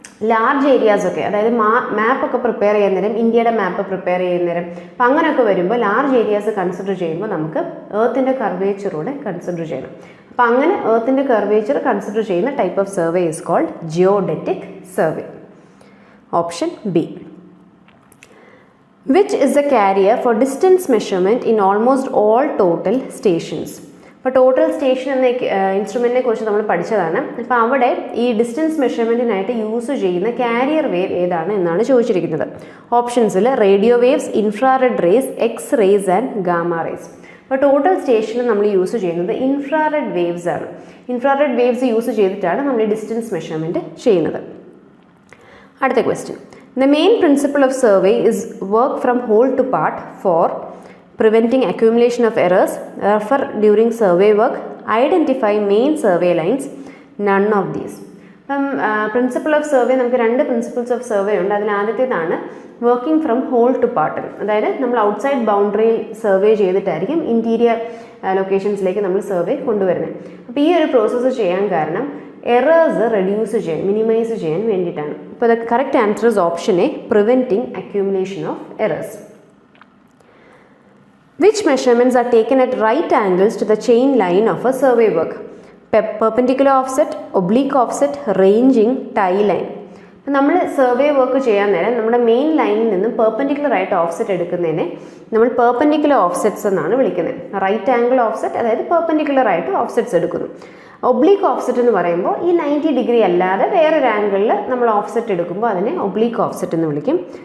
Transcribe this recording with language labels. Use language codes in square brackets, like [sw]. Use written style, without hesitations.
[ml] Large ഏരിയാസൊക്കെ, അതായത് മാപ്പൊക്കെ prepare ചെയ്യുന്ന നേരം, ഇന്ത്യയുടെ മാപ്പ് പ്രിപ്പയർ ചെയ്യുന്ന നേരം, അപ്പം അങ്ങനെയൊക്കെ വരുമ്പോൾ ലാർജ് ഏരിയാസ് കൺസിഡർ ചെയ്യുമ്പോൾ നമുക്ക് എർത്തിൻ്റെ കർവേച്ചറൂടെ കൺസിഡർ ചെയ്യണം. അപ്പം അങ്ങനെ എർത്തിൻ്റെ കർവേച്ചർ കൺസിഡർ ചെയ്യുന്ന [en] Type of survey is called geodetic survey. Option B. Which is the carrier for distance measurement in almost all total stations? [ml] അപ്പോൾ ടോട്ടൽ സ്റ്റേഷൻ എന്ന ഇൻസ്ട്രുമെൻറ്റിനെ കുറിച്ച് നമ്മൾ പഠിച്ചതാണ്. അപ്പോൾ അവിടെ ഈ ഡിസ്റ്റൻസ് മെഷർമെൻറ്റിനായിട്ട് യൂസ് ചെയ്യുന്ന കാരിയർ വേവ് ഏതാണ് എന്നാണ് ചോദിച്ചിരിക്കുന്നത്. ഓപ്ഷൻസിൽ radio waves, infrared raise, X race and gamma rays. അപ്പോൾ ടോട്ടൽ സ്റ്റേഷനിൽ നമ്മൾ യൂസ് ചെയ്യുന്നത് ഇൻഫ്രാറെഡ് വേവ്സ് ആണ്. ഇൻഫ്രാറെഡ് വേവ്സ് യൂസ് ചെയ്തിട്ടാണ് നമ്മൾ ഡിസ്റ്റൻസ് മെഷർമെൻറ്റ് ചെയ്യുന്നത്. അടുത്ത question. [en] The main principle of survey is work from whole to part for preventing accumulation of errors. Refer during survey work. Identify main survey lines. None of these. [ml] Principle of survey നമുക്ക് 2 principles of survey ഉണ്ട്. അതിൽ ആദ്യത്തേതാണ് [en] Working from whole to part. [ml] അതായത് നമ്മൾ outside boundary survey ചെയ്തിട്ടായിരിക്കും interior ലൊക്കേഷൻസിലേക്ക് നമ്മൾ survey കൊണ്ടുവരുന്നത്. അപ്പോൾ ഈ ഒരു പ്രോസസ്സ് ചെയ്യാൻ കാരണം എറേഴ്സ് റെഡ്യൂസ് ചെയ്യാൻ, മിനിമൈസ് ചെയ്യാൻ വേണ്ടിയിട്ടാണ്. അപ്പോൾ [en] The correct answer is option A, preventing accumulation of errors. Which measurements are taken at right angles to the chain line of a survey work? Perpendicular offset, oblique offset, ranging, tie line. [ml] നമ്മൾ survey work ചെയ്യാൻ നേരം നമ്മുടെ main ലൈനിൽ നിന്നും perpendicular ആയിട്ട് offset എടുക്കുന്നതിനെ നമ്മൾ perpendicular offsets എന്നാണ് വിളിക്കുന്നത്. റൈറ്റ് ആംഗിൾ ഓഫ്സെറ്റ്, അതായത് പെർപെൻഡിക്കുലർ ആയിട്ട് ഓഫ്സെറ്റ്സ് എടുക്കുന്നു. ഒബ്ലീക്ക് ഓഫ്സെറ്റ് എന്ന് പറയുമ്പോൾ ഈ 90 ഡിഗ്രി അല്ലാതെ വേറൊരു ആംഗിളിൽ നമ്മൾ ഓഫ്സെറ്റ് എടുക്കുമ്പോൾ അതിനെ ഒബ്ലീക്ക് ഓഫ്സെറ്റ് എന്ന് വിളിക്കും.